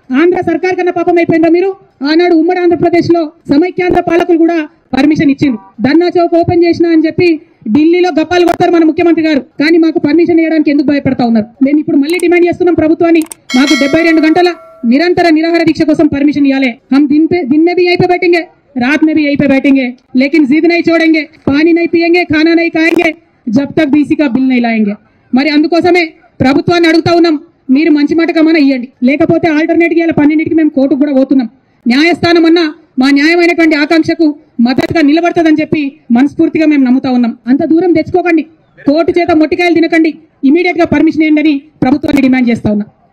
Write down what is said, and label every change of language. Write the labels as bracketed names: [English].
[Telugu] ఆంధ్ర సర్కార్ కన్నా పాపం అయిపోయినరా మీరు? ఆనాడు ఉమ్మడి ఆంధ్రప్రదేశ్ లో సమైక్యాంధ్ర పాలకులు కూడా పర్మిషన్ ఇచ్చిండ్రు. ధర్నా చౌక్ ఓపెన్ చేసినా అని చెప్పి ఢిల్లీలో గప్పాలు కొడతారు మన ముఖ్యమంత్రి గారు. కానీ మాకు పర్మిషన్ ఇవ్వడానికి ఎందుకు భయపడతా ఉన్నారు? మేము ఇప్పుడు మళ్ళీ డిమాండ్ చేస్తున్నాం ప్రభుత్వాన్ని, మాకు 72 గంటల निरंतर निराहार दीक्षा कोसम परमिशन इयाले। [Hindi] हम दिन में भी यहीं पे बैठेंगे, रात में भी यहीं पे बैठेंगे, लेकिन जिद नहीं छोड़ेंगे, पानी नहीं पिएंगे, खाना नहीं खाएंगे जब तक बीसी का बिल नहीं लाएंगे। [Telugu] మరి అందుకోసమే ప్రభుత్వాన్ని అడుగుతా ఉన్నాం, మీరు మంచి మాట కమన ఇయ్యండి, లేకపోతే ఆల్టర్నేట్ గా 12కి మేము కోర్టుకు కూడా పోతున్నాం. న్యాయస్థానం అన్న మా న్యాయమైనటువంటి ఆకాంక్షకు మద్దతుగా నిలబడతదని చెప్పి మనస్ఫూర్తిగా మేము నమ్ముతా ఉన్నాం. అంత దూరం తెచ్చుకోకండి, కోర్టు చేత మొట్టికాయలు తినకండి, ఇమీడియట్ గా పర్మిషన్ ఇవ్వండి ప్రభుత్వాన్ని డిమాండ్ చేస్తా ఉన్నాం.